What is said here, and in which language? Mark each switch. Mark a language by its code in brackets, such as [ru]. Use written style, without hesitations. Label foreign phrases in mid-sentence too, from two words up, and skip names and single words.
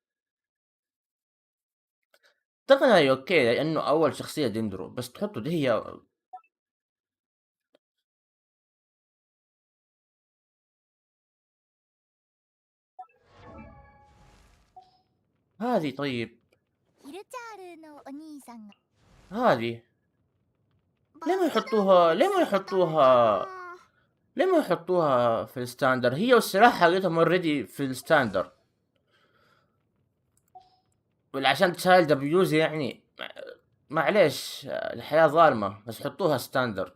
[ar] طبعا هي اوكي لانه اول شخصية دندرو، بس تحطه دي هي. هذه طيب، [ja] ヒルチャールのお兄さんが [ar] هذه バ ليه ス ما ダ يحطوها ム ليه ما [ja] 仕事 [ar] يحطوها ليه ما يحطوها في الستاندر؟ هي والسلاح حقتهم اوريدي في الستاندر، ولا عشان [en] child abuse [ar] يعني؟ معليش، الحياة ظالمة، بس حطوها ستاندر.